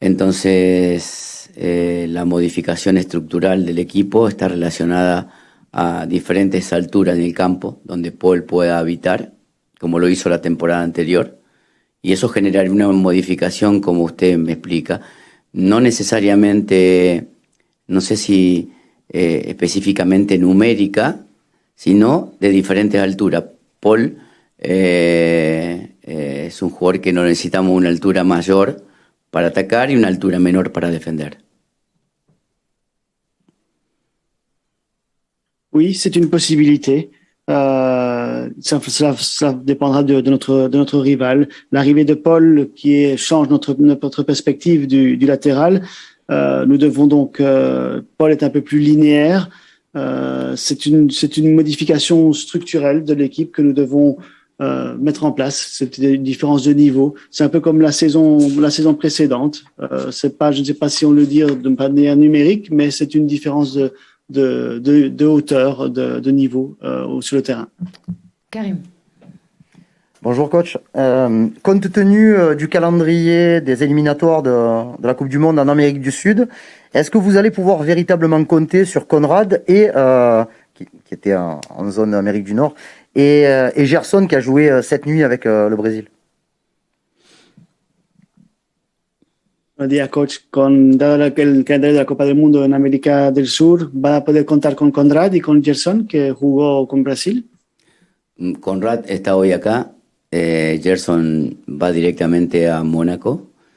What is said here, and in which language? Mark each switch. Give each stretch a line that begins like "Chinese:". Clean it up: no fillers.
Spanish: Entonces, la modificación estructural del equipo está relacionada a diferentes alturas en el campo, donde Paul pueda habitar, como lo hizo la temporada anterior, y eso generaría una modificación, como usted me explica, no necesariamente, no sé si específicamente numérica, sino de diferentes alturas. Paul es un jugador que no necesitamos una altura mayor para atacar y una altura menor para defender.
French: Oui, c'est une possibilité. Ça dépendra de notre rival. L'arrivée de Paul change notre perspective du latéral. Nous devons donc... Paul est un peu plus linéaire. C'est une modification structurelle de l'équipe que nous devons mettre en place. C'est une différence de niveau. C'est un peu comme la saison précédente. C'est pas, je ne sais pas si on le dit de manière numérique, mais c'est une différence de hauteur, de niveau sur le terrain. Karim. Bonjour coach. Compte tenu du calendrier des éliminatoires de la Coupe du Monde en Amérique du Sud, est-ce que vous allez pouvoir véritablement compter sur Conrad qui était en zone Amérique du Nord et Gerson qui a joué cette nuit avec le Brésil?
Spanish: Buenos días, coach. Dado el calendario de la Copa del Mundo en América del Sur, ¿va a poder contar con Conrad y con Gerson, que jugó con Brasil? Conrad está hoy acá. Gerson va directamente a Mónaco.